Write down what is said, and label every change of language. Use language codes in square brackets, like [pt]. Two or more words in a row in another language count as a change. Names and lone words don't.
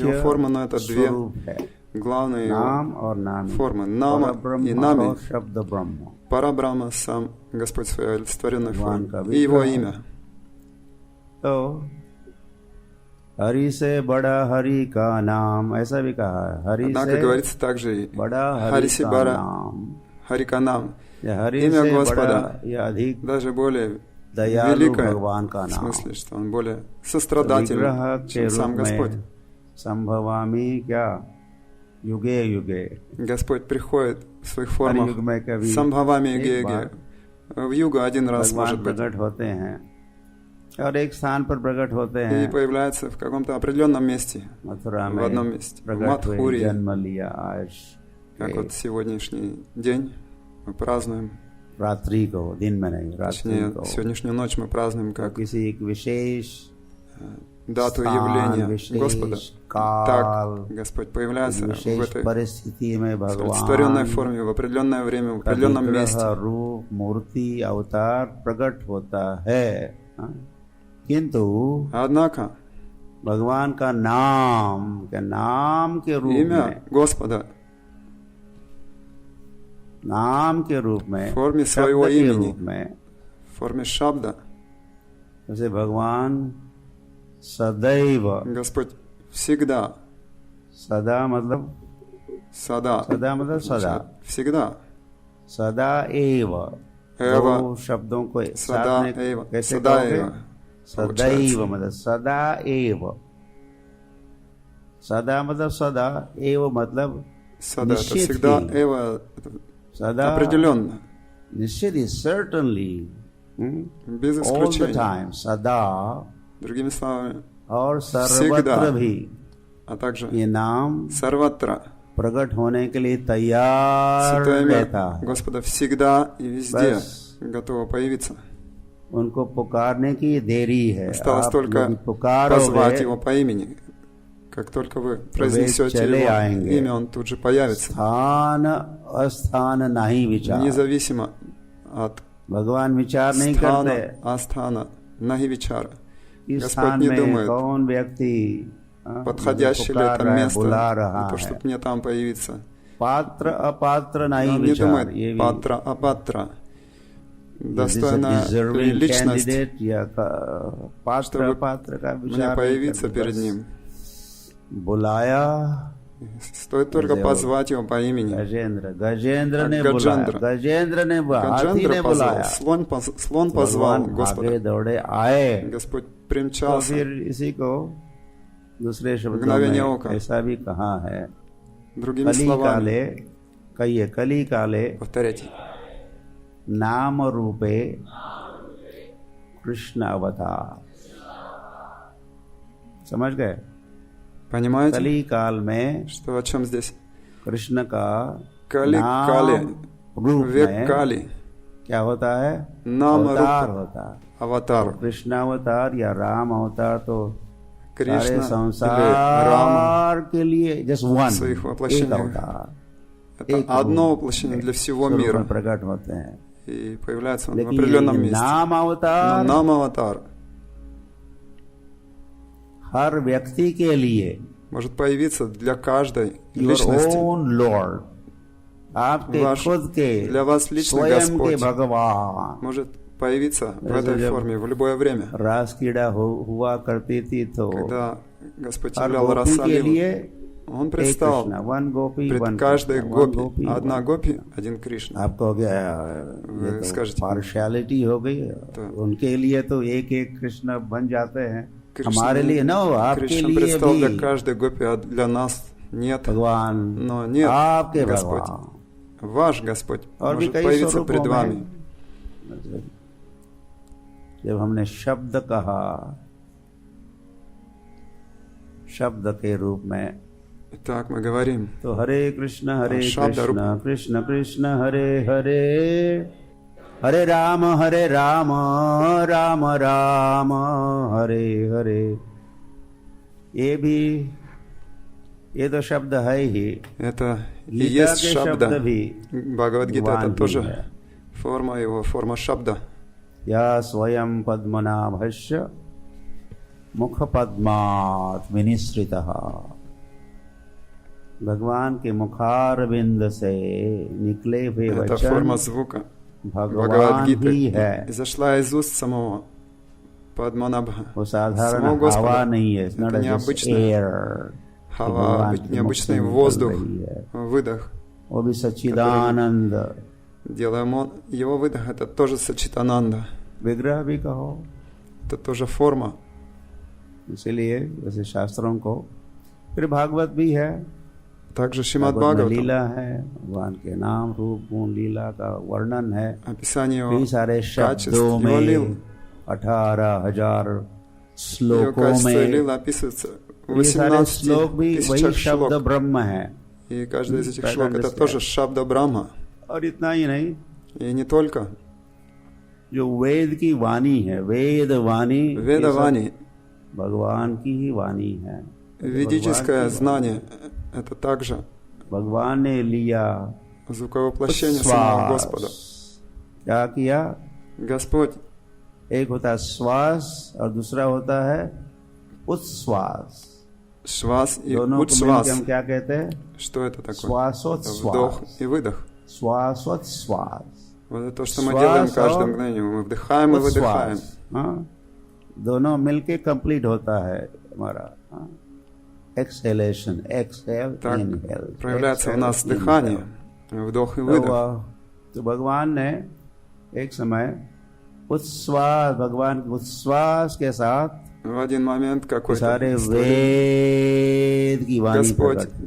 [ru] его формы, но это две [hi] स्वरूप है, [ru] главные [hi] नाम [ru] его [hi] और नामी, [ru] формы. Нама и [hi] परब्रह्म [ru] Нами. [hi] और शब्द ब्रह्म, [ru] Парабрахма, сам Господь в своей олицетворенной [hi] भगवान [ru] форме. [hi] का [ru] И его [hi] विग्रह। [ru] имя. [hi] तो हरि से बड़ा हरि का नाम, ऐसा भी कहा है, हरि [ru] Однако [hi] से [ru] говорится также и [hi] बड़ा हरि [ru] Хариси [hi] का [ru] Бара, [hi] नाम, [ru] Хариканам. [hi] या हरि [ru] Имя [hi] से [ru] Господа [hi] बड़ा या अधिक [ru] даже более [hi] दयालु [ru] великое, [hi] भगवान का [ru] в [hi] नाम। [ru] смысле, что он более сострадательный, [hi] विग्रह के [ru] чем сам [hi] रूप [ru] Господь. [hi] में संभवामी क्या युगे युगे, [ru] Господь приходит в своих [hi] हर [ru] формах [hi] युग में कभी [ru] Самбхавами [hi] एक [ru] Геге. [hi] बार [ru] В югу один раз, [hi] भगवान [ru] может быть, [hi] प्रकट होते हैं और एक स्थान पर प्रकट होते [ru] и [hi] हैं, [ru] появляется в каком-то определенном месте, [hi] मथुरा [ru] в [hi] में [ru] одном месте. В [hi] प्रकट हुए, [ru] Мадхури, [hi] जन्म लिया। आज [ru] как вот сегодняшний день мы празднуем, [hi] रात्रि को, दिन में नहीं, रात्रि [ru] точнее, [hi] को, [ru] сегодняшнюю ночь мы празднуем как [hi] किसी एक विशेष [ru] дату [hi] स्थान, [ru] явления [hi] विशेष [ru] Господа. [hi] काल, [ru] Так Господь появляется в [hi] विशेष [ru] этой [hi] परिस्थिति में [ru] олицетворенной [hi] भगवान [ru] форме, в определенное время, в [hi] का [ru] определенном [hi] विग्रह, [ru] месте. [hi] रूप, मूर्ति, अवतार प्रकट होता है, हाँ? किंतु [ru] Однако [hi] भगवान का नाम के रूप में, [ru] имя Господа [hi] नाम के रूप में, [ru] в форме [hi] शब्द [ru] своего [hi] के [ru] имени, [hi] रूप में, [ru] в форме шабда, [hi] जैसे भगवान सदैव, [ru] Господь всегда, [hi] सदा मतलब [ru] сада, [hi] सदा, [ru] всегда, [hi] सदा एव, [ru] Эва, [hi] दो शब्दों को साथ सदा में एव, कैसे सदा कहोगे? एव, सदैव मतलब सदा एव, सदा मतलब सदा, एव मतलब [ru] сада, это [hi] निश्चित [ru] всегда, [hi] ही, [ru] Эва, [hi] सदा [ru] определенно, [hi] निश्चित ही, [en] certainly, [ru] без [en] all the [ru] исключения. [en] time, [hi] सदा [ru] Другими словами, [hi] और [ru] всегда, [hi] सर्वत्र भी [ru] а также [hi] ये नाम [ru] Сарватра, [hi] प्रकट होने के लिए तैयार [ru] Святое [hi] रहता [ru] имя [hi] है। [ru] Господа всегда и везде [hi] बस [ru] готово появиться. [hi] उनको पुकारने की देरी है। [ru] Осталось [hi] आप [ru] только [hi] यदि [ru] позвать [hi] पुकारोगे [ru] его по имени. Как только вы [hi] वे [ru] произнесете [hi] चले [ru] его [hi] आएंगे। [ru] имя, он тут же появится. [hi] स्थान अस्थान नहीं विचार, [ru] Независимо от [hi] भगवान विचार नहीं करते स्थान, अस्थान, नहीं विचार. इस [ru] Господь [hi] स्थान [ru] не [hi] में [ru] думает, [hi] कौन व्यक्ति [ru] подходящее ли [hi] पुकार [ru] это [hi] रहा है, [ru] место, [hi] बुला [ru] на [hi] रहा [ru] то, [hi] है। [ru] чтобы мне там появиться. [hi] पात्र अपात्र नहीं [ru] Он не [hi] विचार, [ru] думает, [hi] ये भी पात्र, अपात्र. [en] deserving [ru] Достойная ли личность, [hi] candidate या पात्र [ru] чтобы [hi] अपात्र का [ru] мне [hi] विचार नहीं [ru] появиться [hi] करते। [ru] перед [hi] बस [ru] ним. [hi] बुलाया [ru] Стоит только позвать его по имени. [hi] गजेंद्र ने [ru] Гаджендра. [hi] बुलाया, गजेंद्र ने हाथी [ru] Гаджендра [hi] ने [ru] позвал, [hi] बुलाया, [ru] слон позвал [hi] भगवान [ru] Господа. [hi] आगे दौड़े आए। [ru] Господь [hi] तो [ru] примчался. [hi] फिर इसी को दूसरे शब्दों मगनवेन्य में होकर। ऐसा भी कहा है, [ru] Другими [hi] कली [ru] словами, [hi] काले कहिए, कली काले [ru] повторяйте. [hi] नाम रूपे कृष्ण अवतार। समझ गए? [ru] Понимаете, [hi] कली काल में [ru] что о чем здесь? [hi] कृष्ण का [ru] Кали, [hi] नाम [ru] Кали, [hi] रूप [ru] век [hi] में [ru] Кали, [hi] क्या होता है? नाम अवतार रूप होता है। [ru] аватар. [hi] कृष्ण अवतार या राम अवतार तो सारे [ru] Кришна или Рама [hi] संसार के लिए जस्ट [ru] в [hi] वन, [ru] своих [hi] एक [ru] воплощениях. [hi] अवतार, [ru] Это [hi] एक [ru] одно [hi] रूप [ru] воплощение для всего [hi] स्वरूप में [ru] мира. [hi] प्रकट होते हैं। [ru] И появляется он в [hi] लेकिन [ru] определенном [hi] ये [ru] месте. [hi] नाम [ru] Но [hi] अवतार [ru] нам аватар [hi] हर व्यक्ति के लिए [ru] может появиться для каждой [en] योर личности. own lord, आपके [ru] Ваш, [hi] खुद के [ru] для вас лично [hi] स्वयं के [ru] Господь [hi] भगवान। [ru] может появиться в Если этой [hi] जब [ru] форме в любое время. [hi] रास कीड़ा हुआ करती थी तो [ru] Когда Господь [hi] हर [ru] являл [hi] गोपी के [ru] Расалилу, [hi] लिए [ru] Он [hi] एक [ru] предстал [hi] कृष्ण, वन गोपी वन [ru] пред каждой [hi] कृष्ण, वन [ru] гопи. [hi] गोपी [ru] Одна [hi] वन। [ru] гопи, один Кришна. [hi] आपको क्या [ru] Вы [hi] ये तो [ru] скажете, [hi] पार्शियलिटी हो गई है। तो- उनके लिए तो एक एक कृष्ण बन जाते हैं, [ru] Кришна- [hi] हमारे लिए ना हो, आपके [ru] Кришна [hi] लिए [ru] предстал [hi] भी [ru] для каждой гопи, а для нас нет. [hi] भगवान, [ru] Но нет, [hi] आपके [ru] Господь. [hi] भगवान [ru] Ваш Господь [hi] और भी [ru] может [hi] कई [ru] появиться [hi] स्वरूपों [ru] пред вами. [hi] में। जब हमने शब्द कहा, शब्द के रूप में, [ru] Итак, мы говорим, [hi] तो हरे कृष्ण शब्द रूप। कृष्ण कृष्ण कृष्ण हरे हरे, हरे राम राम राम हरे हरे। ये तो शब्द है ही। [ru] это и [hi] गीता [ru] есть [hi] के शब्द [ru] шабда. [hi] भी [ru] Бхагавад-гита [hi] भगवान [ru] это [hi] ही [ru] тоже [hi] है। [ru] форма его, форма шабда. [sa] या स्वयं पद्मनाभस्य मुख पद्मात् विनिसृतः, [hi] भगवान के मुखारविंद से निकले हुए [ru] Это [hi] वचन [ru] форма звука. [hi] भगवान [ru] Бхагавад-гита [hi] ही है। [ru] изошла из уст самого Падманабха. [hi] वो साधारण [ru] Самого Господа. [hi] हवा नहीं है, [en] it's not [ru] Это [en] just [ru] необычная [en] air, [ru] Хава, [hi] भगवान के [ru] необычный [hi] मुख से [ru] воздух, [hi] निकल रही है। [ru] выдох. [hi] वो भी सच्चिदानंद। [ru] Делаем он, его выдох это тоже сачитананда. [hi] विग्रह भी कहो, [ru] Это тоже форма. [hi] इसीलिए वैसे शास्त्रों को, फिर भागवत भी है, [ru] Также Шримад [hi] भागवत में [ru] Бхагаватам. [hi] लीला है, भगवान के नाम रूप गुण लीला का वर्णन है। [ru] Описание [hi] कई [ru] его [hi] सारे [ru] качеств, [hi] शब्दों [ru] его лил. [hi] में 18,000 [ru] Его [hi] श्लोकों [ru] качества и [hi] में, [ru] лила описываются в [hi] ये सारे [ru] 18 [hi] श्लोक भी वही [ru] тысячах [hi] शब्द [ru] шлок. [hi] ब्रह्म है। [ru] И каждый из этих [en] Try to [ru] шлок это [en] understand. [ru] тоже [hi] शब्द ब्रह्म. और इतना ही नहीं, [ru] И не только. [hi] जो वेद की वाणी है, वेद वाणी, ये सब [ru] Ведавани, [hi] भगवान की ही वाणी है। [ru] ведическое [hi] भगवान की [ru] знание, это также [hi] वाणी। भगवान ने लिया [ru] звуковоплощение самого Господа. [hi] श्वास, क्या किया? [ru] Господь, [hi] एक होता है श्वास और दूसरा होता है उच्छ्वास। [ru] Швас и [hi] दोनों को मिलकर [ru] Учшвас. [hi] हम क्या कहते हैं? [ru] Что это такое? [hi] श्वासोच्छ्वास, [ru] Вдох и выдох. [hi] श्वासोच्छ्वास, [ru] Вот это то, что мы Швас делаем каждое [hi] और [ru] мгновение. Мы вдыхаем и выдыхаем. [hi] उच्छ्वास, हाँ, दोनों मिलके कंप्लीट होता है हमारा एक्सहेलेशन, एक्सहेल [ru] Так [hi] इनहेल, [ru] проявляется в нас дыхание, вдох и выдох. [hi] तो भगवान ने एक समय उच्छ्वास, भगवान के उच्छ्वास के साथ [ru] В один момент какой-то [hi] सारे [ru] истории [hi] वेद की वाणी [ru] Господь [hi] प्रकट हुई।